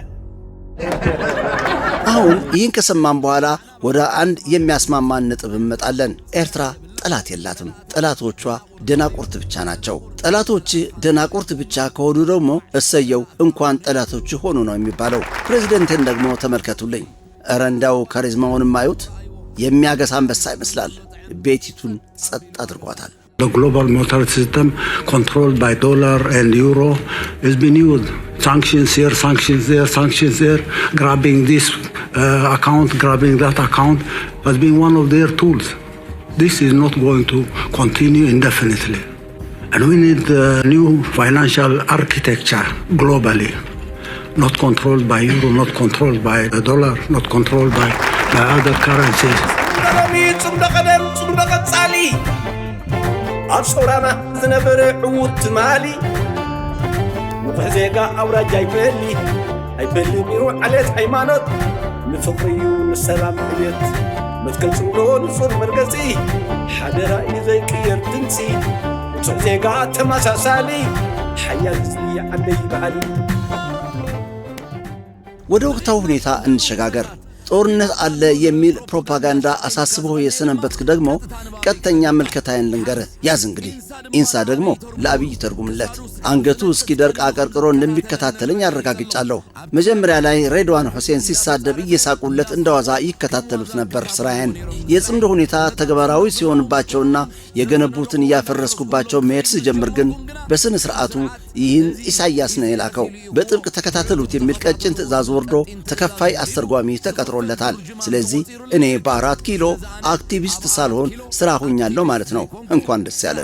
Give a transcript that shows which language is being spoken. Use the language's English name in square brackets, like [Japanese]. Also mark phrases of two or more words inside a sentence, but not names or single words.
[Amharic] አሁን ይህን ከሰማን በኋላ ወደ አንድ የሚያስማማን ነጥብ እንመጣለን። ኤርትራ ጠላት የላትም። ጠላቶቿ ደናቁርት ብቻ ናቸው። ጠላቶች ደናቁርት ብቻ ከሆኑ ደግሞ እሰየው እንኳን ጠላቶች ሆኑ ነው የሚባለው። ፕሬዝደንትን ደግሞ ተመልከቱልኝ። ኧረ እንዳው ካሪዝማውን ማዩት የሚያገሳ አንበሳ ይመስላል። ቤቲቱን ጸጥ አድርጓታል። [English] The global monetary system controlled by dollar and euro has been used. Sanctions here, sanctions there, sanctions there, grabbing this account, grabbing that account has been one of their tools. This is not going to continue indefinitely. And we need a new financial architecture globally, not controlled by euro, not controlled by the dollar, not controlled by other currencies. [Tigrinya] ኣብ ሶራና ዝነበረ ዕዉት ትማሊ ንቑሕ ዜጋ ኣውራጃ ኣይበሊ ነይሩ ዓሌት ሃይማኖት ንፍቕሪ እዩ ንሰላም ዕቤት መትከል ጽብሎ ንጹር መርገጺ ሓደራ እዩ ዘይቅየር ድምፂ ንጹሕ ዜጋ ተመሳሳሊ ሓያል ህዝቢ ዓለይ በዓሊ። [Amharic] ወደ ወቅታዊ ሁኔታ እንሸጋገር። ጦርነት አለ የሚል ፕሮፓጋንዳ አሳስቦ የሰነበትክ ደግሞ ቀጥተኛ መልከታዬን ልንገርህ። ያዝ እንግዲህ ኢንሳ ደግሞ ለአብይ ተርጉምለት። አንገቱ እስኪደርቅ አቀርቅሮ እንደሚከታተለኝ አረጋግጫለሁ። መጀመሪያ ላይ ሬድዋን ሁሴን ሲሳደብ እየሳቁለት እንደዋዛ ይከታተሉት ነበር ስራዬን። የጽምዶ ሁኔታ ተግባራዊ ሲሆንባቸውና የገነቡትን እያፈረስኩባቸው መሄድ ስጀምር ግን በስነ ስርዓቱ ይህን ኢሳያስ ነው የላከው በጥብቅ ተከታተሉት የሚል ቀጭን ትዕዛዝ ወርዶ ተከፋይ አስተርጓሚ ተቀጥሮለታል። ስለዚህ እኔ በ4 ኪሎ አክቲቪስት ሳልሆን ስራ ሆኛለሁ ማለት ነው። እንኳን ደስ ያለን